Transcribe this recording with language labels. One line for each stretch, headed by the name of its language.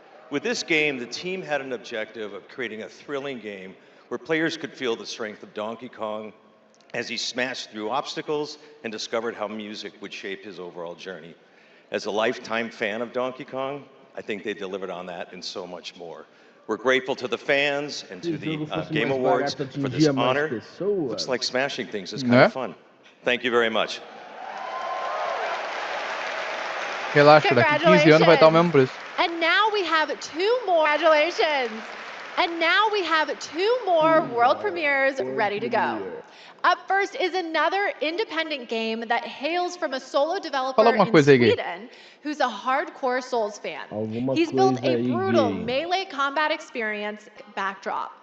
English: With this game, the team had an objective of creating a thrilling game where players could feel the strength of Donkey Kong as he smashed through obstacles and discovered how music would shape his overall journey. As a lifetime fan of Donkey Kong, I think they delivered on that and so much more. We're grateful to the fans and to the Game Awards for this honor. Looks like smashing things is kind of fun. Thank you very much.
Portuguese: Relaxa, daqui 15 anos vai estar o mesmo preço.
English: And now we have 2 more. Congratulations. And now we have 2 more world premieres ready to go. Up first is another independent game that hails from a solo developer in Sweden who's a hardcore Souls fan. He's built a brutal melee combat experience backdrop.